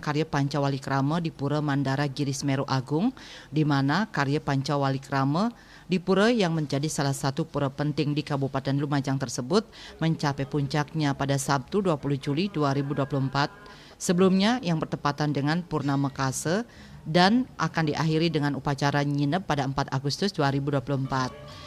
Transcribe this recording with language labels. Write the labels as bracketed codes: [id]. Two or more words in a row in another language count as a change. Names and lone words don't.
[id] karya Pancawali Krama di Pura Mandara Giri Semeru Agung, di mana karya Pancawali Krama di pura yang menjadi salah satu pura penting di Kabupaten Lumajang tersebut mencapai puncaknya pada Sabtu 20 Juli 2024. Sebelumnya yang bertepatan dengan Purnama Kase dan akan diakhiri dengan upacara nginep pada 4 Agustus 2024.